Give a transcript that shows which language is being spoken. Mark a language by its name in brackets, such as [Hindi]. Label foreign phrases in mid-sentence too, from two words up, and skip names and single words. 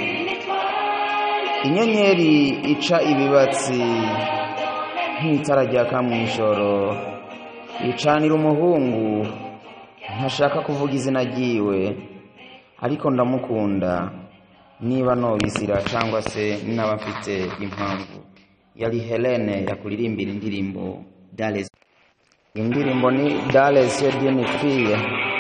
[Rundi] Inyenyeri ica ibibatsi nk'itara ryaka mw'ijoro. Icanira umuhungu, ntashaka kuvuga izina ryiwe, ariko ndamukunda, niba nobizira cangwa se naba mfite impamvu. Yari Helene yakuririmbira indirimbo Dans les. Indirimbo ni Dans les yeux d'une fille.